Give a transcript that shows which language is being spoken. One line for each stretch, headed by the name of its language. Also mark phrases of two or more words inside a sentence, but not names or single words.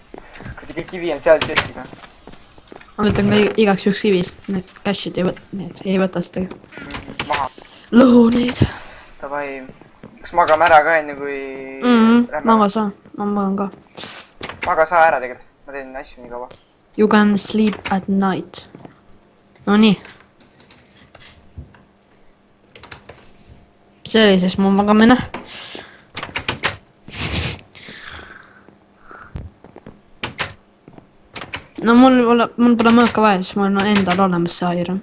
Estonian: kuidagi kivi on seal tšestis , noh . ma võtan ka igaks juhuks kivist , need cash'id ei võta , need ei võta seda . maha . lõhu neid . Davai , kas magame ära ka enne kui maga saa , ma magan ka . maga saa ära tegelikult , ma teen asju nii kaua .
English: You can sleep at night .
Estonian: Nonii . see oli siis mu magamine . no mul pole mõõka vaja , siis mul on endal olemas see iron .